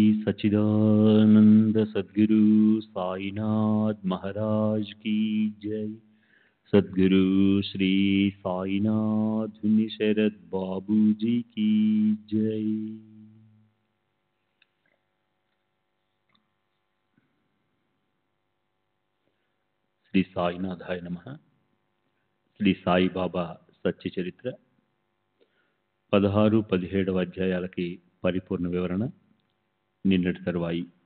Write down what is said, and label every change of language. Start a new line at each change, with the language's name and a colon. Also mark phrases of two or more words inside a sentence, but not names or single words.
Hindi: सच्चिदानंद सद्गुरु साईनाथ महाराज की जय। सद्गुरु श्री साईनाथ शरद बाबू जी की जय।
Sanskrit: శ్రీ సాయినాథాయ నమః.
Telugu: శ్రీ సాయిబాబా సత్య చరిత్ర 16-17 అధ్యాయాలకి పరిపూర్ణ వివరణ నిన్నటి తరువాయి.